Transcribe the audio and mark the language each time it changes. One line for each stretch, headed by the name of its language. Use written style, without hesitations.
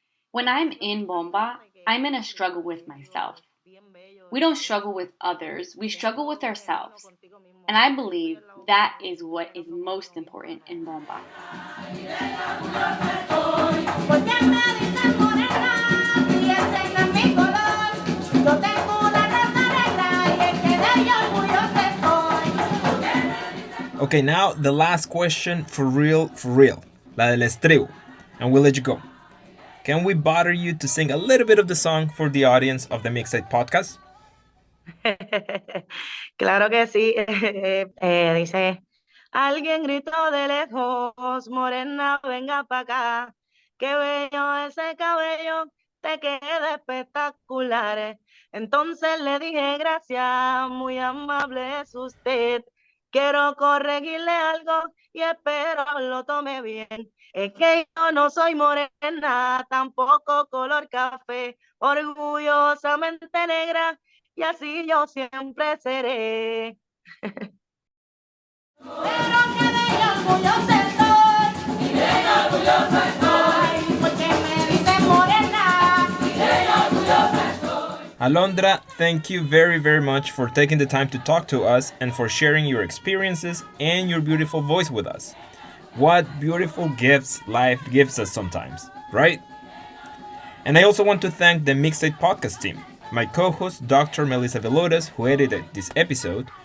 English: When I'm in bomba, I'm in a struggle with myself. We don't struggle with others, we struggle with ourselves. And I believe that is what is most important in bomba.
Spanish: Porque me dicen morena, si ese no es mi color. Yo tengo una raza negra y es que de ella orgullosa estoy.
English: Okay, now the last question for real,
Spanish: la del estribo,
English: and we'll let you go. Can we bother you to sing a little bit of the song for the audience of the Mixtape Podcast?
Spanish: Claro que sí. Dice, alguien gritó de lejos, morena, venga pa' acá. Qué bello ese cabello, te queda espectacular. Entonces le dije, gracias, muy amable es usted. Quiero corregirle algo y espero lo tome bien. Es que yo no soy morena, tampoco color café, orgullosamente negra, y así yo siempre seré. Pero que de ella orgullosa estoy. Y de ella orgullosa estoy. Porque me dicen morena. Y de ella orgullosa estoy.
English: Alondra, thank you very, very much for taking the time to talk to us and for sharing your experiences and your beautiful voice with us. What beautiful gifts life gives us sometimes, right? And I also want to thank the Mixtape Podcast team, my co-host Dr. Melissa Velodes, who edited this episode,